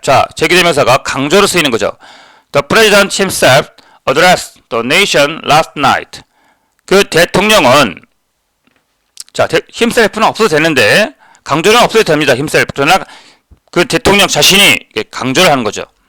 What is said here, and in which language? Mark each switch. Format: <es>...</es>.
<ko>자, 제기대명사가 강조로 쓰이는 거죠.</ko> <en>The president himself addressed the nation last night.</en> <ko>그 대통령은 자, himself는 없어도 되는데 강조는 없어도 됩니다.</ko> <en>himself.</en> <ko>그러나 그 대통령 자신이 강조를 하는 거죠.</ko>